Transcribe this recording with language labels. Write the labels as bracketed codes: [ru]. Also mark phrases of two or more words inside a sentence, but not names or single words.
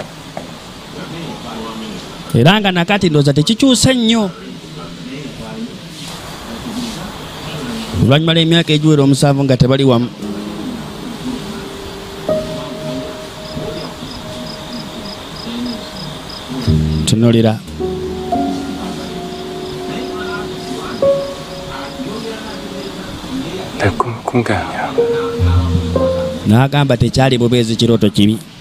[lg] era nga nakati ndowooza tekikyuse nnyo oluvannyuma lw'emyaka egiwera 7 nga tebali wamu tunulira [ko] 내 꿈을 꾼 게 아니야. [lg] n'agamba tekyali bubeezi kirooto kibi